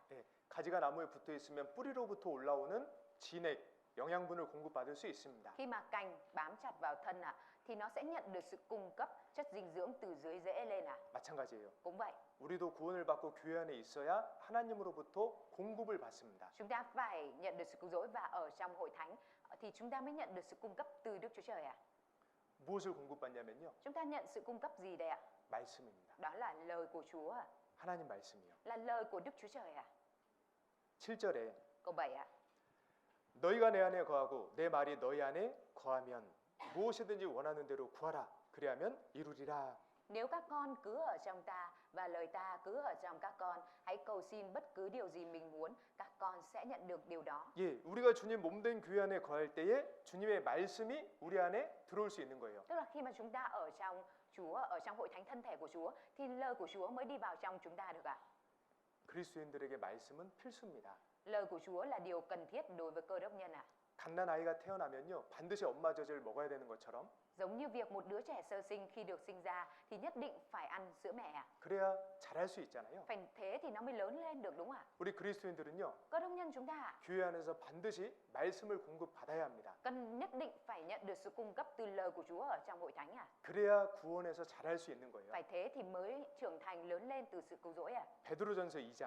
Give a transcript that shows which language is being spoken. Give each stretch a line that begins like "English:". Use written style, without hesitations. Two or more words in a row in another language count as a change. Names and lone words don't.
Korean: 예. 가지가 나무에 붙어 있으면 뿌리로부터 올라오는 진액, 영양분을 공급받을 수 있습니다.
Vietnamese: Khi mà cành bám chặt vào thân ạ, thì nó sẽ nhận được sự cung cấp chất dinh dưỡng từ dưới rễ lên ạ.
Korean: 마찬가지예요.
Vietnamese: Cũng vậy,
Korean: 우리도 구원을 받고 교회 안에 있어야 하나님으로부터 공급을 받습니다.
Vietnamese: chúng ta phải nhận được sự cứu rỗi và ở trong hội thánh thì chúng ta mới nhận được sự cung cấp từ Đức Chúa Trời ạ.
Korean: 무엇을 공급받냐면요,
Vietnamese: Chúng ta nhận sự cung cấp gì đây ạ?
Korean: 말씀입니다.
Vietnamese: Đó là lời của Chúa ạ,
Korean: 하나님 말씀이요.
Vietnamese: là lời của Đức Chúa Trời ạ.
Korean: 7절에
Vietnamese: Câu 7 ạ.
Korean: 너희가 내 안에 거하고 내 말이 너희 안에 거하면 무엇이든지 원하는 대로 구하라. 그리하면 이루리라.
Vietnamese: Nếu các con cứ ở trong ta và lời ta cứ ở trong các con, hãy cầu xin bất cứ điều gì mình muốn, các con sẽ nhận được điều đó.
Korean: 예, 우리가 주님 몸된 교회 안에 거할 때에 주님의 말씀이 우리 안에 들어올 수 있는 거예요.
Vietnamese: Tức là khi mà chúng ta ở trong Chúa, ở trong hội thánh thân thể của Chúa, thì lời của Chúa mới đi vào trong chúng ta được ạ.
Korean: 그리스도인들에게 말씀은 필수입니다.
Vietnamese: Lời của Chúa là điều cần thiết đối với Cơ Đốc nhân ạ.
Korean: 갓난 아이가 태어나면요, 반드시 엄마 젖을 먹어야 되는 것처럼
Vietnamese: Giống như việc một đứa trẻ sơ sinh khi được sinh ra thì nhất định phải ăn sữa mẹ ạ.
Korean: 그래야 잘할 수 있잖아요.
Vietnamese: Phải thế thì nó mới lớn lên được, đúng không ạ?
Korean: 우리 그리스도인들은요,
Vietnamese: Cơ Đốc nhân chúng ta ạ,
Korean: 교회 안에서 반드시 말씀을 공급받아야 합니다.
Vietnamese: cần nhất định phải nhận được sự cung cấp từ lời của Chúa ở trong hội thánh ạ.
Korean: 그래야 구원에서 잘할 수 있는 거예요.
Vietnamese: Phải thế thì mới trưởng thành lớn lên từ sự cứu rỗi ạ.
Korean: 베드로전서 2장